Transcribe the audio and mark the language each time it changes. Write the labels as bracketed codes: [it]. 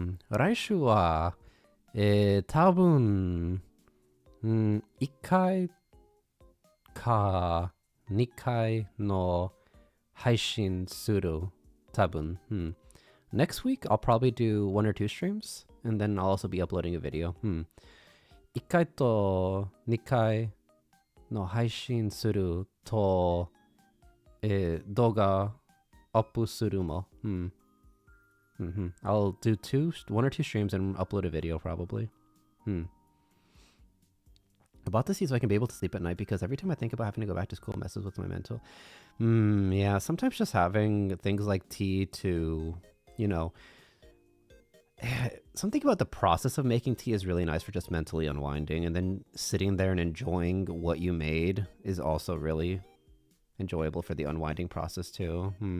[ja] 来週は、多分、1回か2回の配信する。多分。 [en] Next week, I'll probably do 1 or 2 streams, and then I'll also be uploading a video. [ja] 1回と2回の配信すると、動画アップするも。 [en] I'll do 1 or 2 streams and upload a video probably. I bought this so I can be able to sleep at night because every time I think about having to go back to school messes with my mental. Yeah, sometimes just having things like tea to, something about the process of making tea is really nice for just mentally unwinding, and then sitting there and enjoying what you made is also really enjoyable for the unwinding process too.